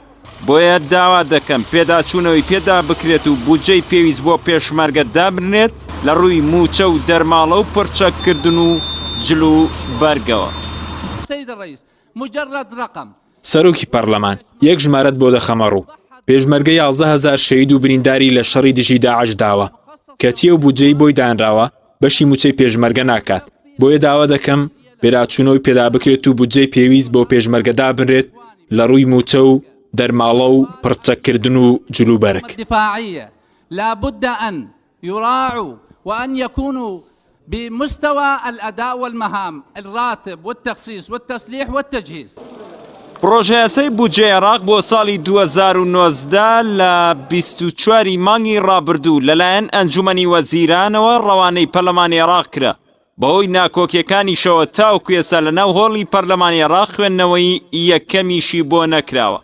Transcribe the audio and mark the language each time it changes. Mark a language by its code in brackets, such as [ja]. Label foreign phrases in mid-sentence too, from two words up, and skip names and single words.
[ckb] بۆیە داوا دەکەم پێداچوونەوەی پێدا بکرێت و بودجەی پێویست بۆ پێشمەرگە دابنێت لە ڕووی موچە و دەرماڵە و پڕچەکردن و جلو بەرگەوە. [ar] سيد الرئيس مجرد رقم. [ckb] سەرۆکی پەرلەمان یەک ژمارەت بۆ دەخەمە ڕوو. پێشمەرگە 11,000 شەهید و برینداری لە شەڕی دژی داعش داوە، کەچی ئەو بودجەی بۆی دانراوە بەشی موچەی پێشمەرگە ناکات. بۆیە داوا دەکەم پێداچوونەوەی پێدا بکرێت و بودجەی پێویست بۆ پێشمەرگەدا بنرێت لە ڕووی موچە و دەرماڵە و پڕچەکردن و جلوبەرگ. [ar] الدفاعية لا بد أن يراعوا وأن يكونوا بمستوى الأداء والمهام، الراتب والتخصيص والتسليح والتجهيز. [ckb] پرۆژەی یاسای بودجەی عێراق بۆ ساڵی 2019 لە 24 مانگی ڕابردوو لەلایەن ئەنجومەنی وەزیرانەوە ڕەوانەی پەرلەمانی عێراق کرا. بەهۆی ناکۆکیەکانیشەوە تاوەکو ئێستا لەناو هۆڵی پەرلەمانی عێراق خوێندنەوەی یەکەمیشی بۆ نەکراوە.